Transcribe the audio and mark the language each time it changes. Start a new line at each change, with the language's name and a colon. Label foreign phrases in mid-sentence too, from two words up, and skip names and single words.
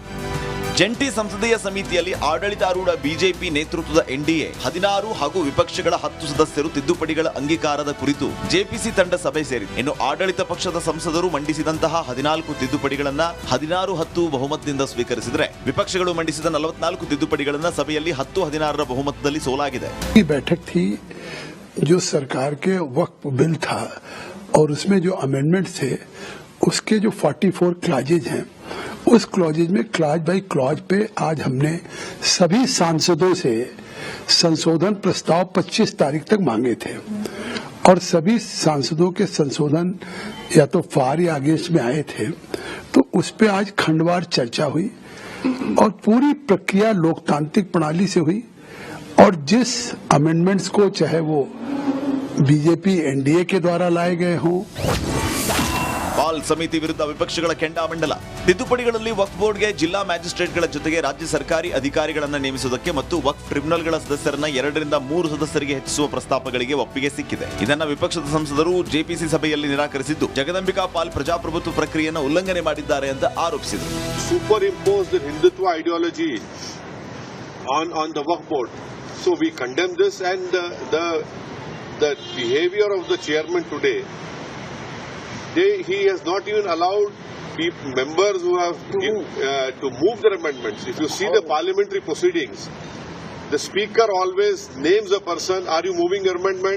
Kannada: ಜಂಟಿ ಸಂಸದೀಯ ಸಮಿತಿಯಲ್ಲಿ ಆಡಳಿತಾರೂಢ ಬಿಜೆಪಿ ನೇತೃತ್ವದ ಎನ್ಡಿಎ 16 ಹಾಗೂ ವಿಪಕ್ಷಗಳ 10 ಸದಸ್ಯರು ತಿದ್ದುಪಡಿಗಳ ಅಂಗೀಕಾರದ ಕುರಿತು ಜೆಪಿಸಿ ತಂಡ ಸಭೆ ಸೇರಿದೆ. ಇನ್ನು ಆಡಳಿತ ಪಕ್ಷದ ಸಂಸದರು ಮಂಡಿಸಿದಂತಹ 14 ತಿದ್ದುಪಡಿಗಳನ್ನ 16-10 ಬಹುಮತದಿಂದ ಸ್ವೀಕರಿಸಿದರೆ, ವಿಪಕ್ಷಗಳು ಮಂಡಿಸಿದ 44 ತಿದ್ದುಪಡಿಗಳನ್ನ ಸಭೆಯಲ್ಲಿ 10-16 ಬಹುಮತದಲ್ಲಿ ಸೋಲಾಗಿದೆ.
Hindi: ಈ बैठक थी जो सरकार के वक्फ बिल था और उसमें जो अमेंडमेंट थे उसके जो 44 क्लॉजेज हैं, उस क्लॉजेज में
English: clause by clause
Hindi: पे आज हमने सभी सांसदों से संशोधन प्रस्ताव 25 तारीख तक मांगे थे और सभी सांसदों के संशोधन या तो फार या अगेंस्ट में आए थे, तो उस पे आज खंडवार चर्चा हुई और पूरी प्रक्रिया लोकतांत्रिक प्रणाली से हुई और जिस अमेंडमेंट्स को चाहे वो बीजेपी एनडीए के द्वारा लाए गए हों,
Kannada: ಪಾಲ್ ಸಮಿತಿ ವಿರುದ್ಧ ವಿಪಕ್ಷಗಳ ಕೆಂಡಾಮಂಡಲ. ತಿದ್ದುಪಡಿಗಳಲ್ಲಿ ವಕ್ಫ್ ಬೋರ್ಡ್ಗೆ ಜಿಲ್ಲಾ ಮ್ಯಾಜಿಸ್ಟ್ರೇಟ್ಗಳ ಜೊತೆಗೆ ರಾಜ್ಯ ಸರ್ಕಾರಿ ಅಧಿಕಾರಿಗಳನ್ನು ನೇಮಿಸುವುದಕ್ಕೆ ಮತ್ತು ವಕ್ಫ್ ಟ್ರಿಬ್ಯುನಲ್ಗಳ ಸದಸ್ಯರನ್ನ 2 ರಿಂದ 3 ಸದಸ್ಯರಿಗೆ ಹೆಚ್ಚಿಸುವ ಪ್ರಸ್ತಾಪಗಳಿಗೆ ಒಪ್ಪಿಗೆ ಸಿಕ್ಕಿದೆ. ಇದನ್ನ ವಿಪಕ್ಷದ ಸಂಸದರು ಜೆಪಿಸಿ ಸಭೆಯಲ್ಲಿ ನಿರಾಕರಿಸಿದ್ದು, ಜಗದಂಬಿಕಾ ಪಾಲ್ ಪ್ರಜಾಪ್ರಭುತ್ವ ಪ್ರಕ್ರಿಯೆಯನ್ನು ಉಲ್ಲಂಘನೆ ಮಾಡಿದ್ದಾರೆ ಅಂತ ಆರೋಪಿಸಿದರು.
English: super imposed Hindutva ideology on the Waqf board. So we condemn this, and the behavior of the chairman today, he has not even allowed members who have to move their amendments. If you see the parliamentary proceedings, the speaker always names a person, are you moving your amendment?